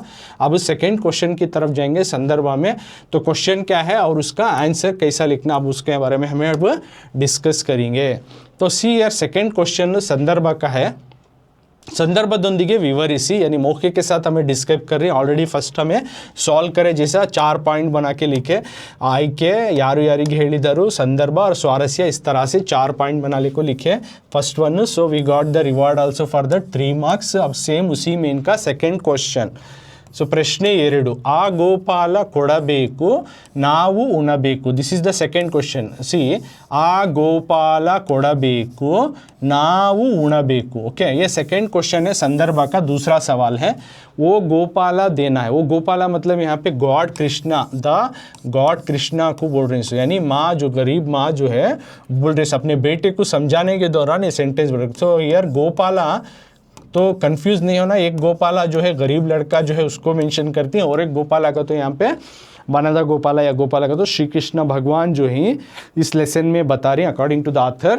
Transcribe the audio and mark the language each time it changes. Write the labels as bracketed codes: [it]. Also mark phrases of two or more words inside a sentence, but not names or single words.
[hi] अब [en] second question [hi] की तरफ जाएंगे संदर्भ में। तो क्वेश्चन क्या है और उसका आंसर कैसा लिखना, अब उसके बारे में हमें अब डिस्कस करेंगे। तो सी यार [en] second question [hi] संदर्भ का है, [kn] संदर्भदೊಂದಿಗೆ ವಿವರಿಸಿ [hi] यानी मौके के साथ हमें डिस्क्राइब कर रही है। ऑलरेडी फर्स्ट हमें सॉल्व करे, जैसा 4 पॉइंट बना के लिखे, आಯ್ಕೆ, [kn] ಯಾರು ಯಾರಿಗೆ ಹೇಳಿದರು, [hi] संदर्भ और स्वारस्य, इस तरह से 4 पॉइंट बनाने को लिखे [en] first one. So we got the reward also for the 3 marks. [hi] अब सेम उसी में इनका [en] second question. [kn] ಸೊ ಪ್ರಶ್ನೆ 2, ಆ ಗೋಪಾಲ ಕೊಡಬೇಕು ನಾವು ಉಣಬೇಕು। [en] This is the second question. See, [kn] ಆ ಗೋಪಾಲ ಕೊಡಬೇಕು ನಾವು ಉಣಬೇಕು। [hi] ओके, ये [en] second question [hi] है, संदर्भ का दूसरा सवाल है। वो गोपाला देना है, वो गोपाला मतलब यहाँ पे गॉड कृष्णा, [en] the God [hi] कृष्णा को बोल रहे हैं। यानी माँ, जो गरीब माँ जो है बोल रहे हैं अपने बेटे को समझाने के दौरान ये सेंटेंस बोल रहे। तो यार गोपाला, तो कंफ्यूज नहीं होना, एक गोपाला जो है गरीब लड़का जो है उसको मेंशन करती है, और एक गोपाला का तो यहाँ पे बनादा गोपाला या गोपाला का तो श्री कृष्ण भगवान जो ही इस लेसन में बता रहे हैं [en] according to the author.